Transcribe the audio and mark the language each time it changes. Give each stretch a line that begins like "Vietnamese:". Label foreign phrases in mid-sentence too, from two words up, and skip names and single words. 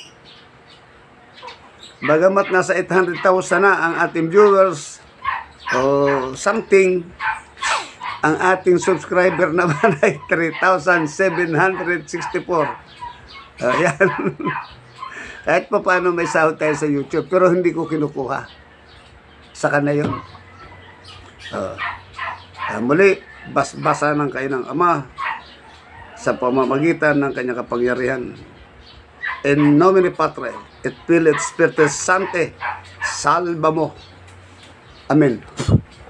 Filipino: Bagamat nasa 800,000 na ang ating viewers o something, ang ating subscriber naman ay 3,764. Ayan. Kahit pa paano may sahod tayo sa YouTube, pero hindi ko kinukuha. Saka na yun. Muli, basbasa ng kayo ng Ama sa pamamagitan ng kanyang kapangyarihan.
Latin: In nomine Patre, et Filii et Spiritus Sancti, salva mo. Amen.